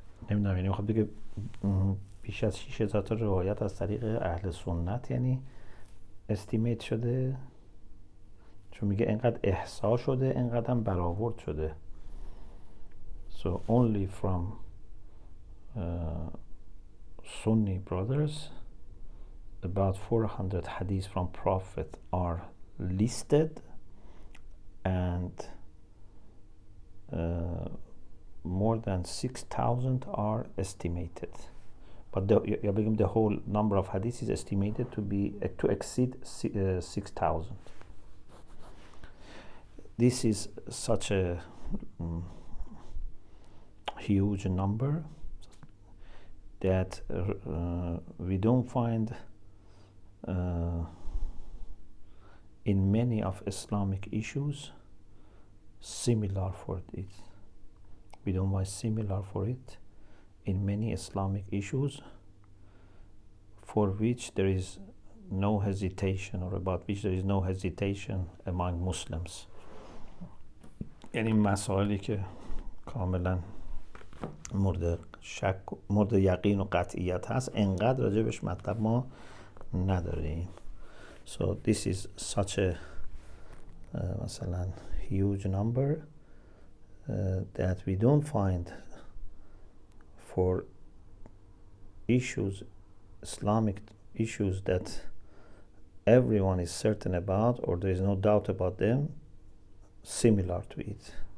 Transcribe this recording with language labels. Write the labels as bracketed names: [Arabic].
[Persian] نمیدونم، یعنی میخواد بگه بیش از 6000 تا روایت از طریق اهل سنت یعنی استیمیت شده، چون میگه اینقدر احصا شده اینقدر هم برآورد شده. [English] So only from Sunni brothers about 400 hadiths from Prophet are listed and more than 6,000 are estimated. But the whole number of hadiths is estimated to exceed 6,000. This is such a huge number that we don't find in many of Islamic issues similar for it. We don't find similar for it in many Islamic issues for which there is no hesitation, or about which there is no hesitation among Muslims. [Persian] یعنی مسائلی که کاملا مورد شک، مورد یقین و قطعیت هست، انقدر راجبش مطلب ما نداریم. [English] So this is such a [Persian] مثلا [English] huge number that we don't find for issues, Islamic issues that everyone is certain about or there is no doubt about them, similar to it.